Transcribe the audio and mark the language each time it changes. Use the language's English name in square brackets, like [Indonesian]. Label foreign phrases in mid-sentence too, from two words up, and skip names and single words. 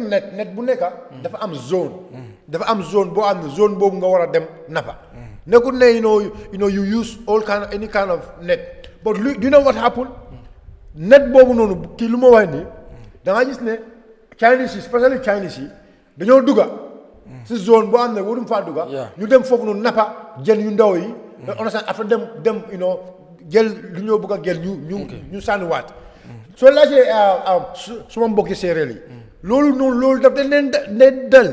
[Wolof] net bu nekka dafa am zone boo am ne zone boobu nga war a dem nappa nekkul ne [English] you use any kind of net but do you know what happened [Wolof] net boobu noonu kii lu ma wax nii da nga gis ne Chinese yi especially Chinese yi dañoo dugga si zone boo am ne waruñ faa dugga ñu dem foofu noonu nappa jën yu ndaw yi understand après dem jël lu ñoo bëgg a jël ñu sànniwaat soo laajee suma mbokki séeréer yi loolu daf leen dal.